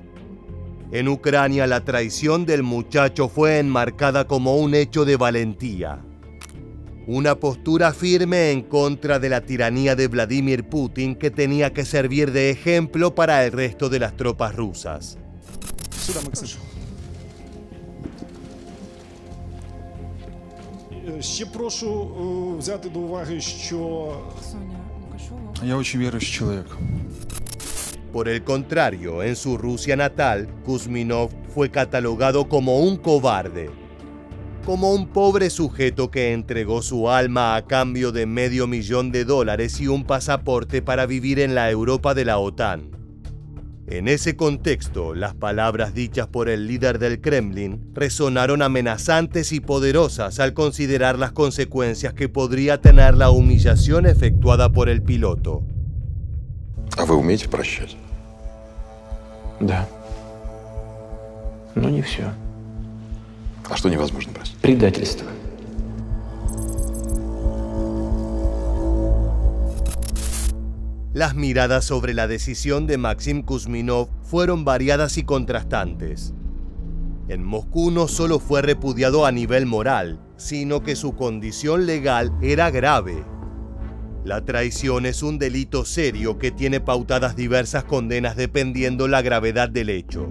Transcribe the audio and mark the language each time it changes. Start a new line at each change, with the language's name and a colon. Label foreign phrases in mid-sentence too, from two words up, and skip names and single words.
Spanish: En Ucrania, la traición del muchacho fue enmarcada como un hecho de valentía. Una postura firme en contra de la tiranía de Vladimir Putin que tenía que servir de ejemplo para el resto de las tropas rusas.
Ukrainian: Ще прошу взяти до уваги, що
Russian: Я очень верующий человек.
Spanish: Por el contrario, en su Rusia natal, Kuzminov fue catalogado como un cobarde, como un pobre sujeto que entregó su alma a cambio de $500,000 y un pasaporte para vivir en la Europa de la OTAN. En ese contexto, las palabras dichas por el líder del Kremlin resonaron amenazantes y poderosas al considerar las consecuencias que podría tener la humillación efectuada por el piloto.
Russian: А вы умеете прощать? Да. Но не все. А что невозможно простить? Предательство.
Spanish: Las miradas sobre la decisión de Maxim Kuzminov fueron variadas y contrastantes. En Moscú no solo fue repudiado a nivel moral, sino que su condición legal era grave. La traición es un delito serio que tiene pautadas diversas condenas dependiendo la gravedad del hecho.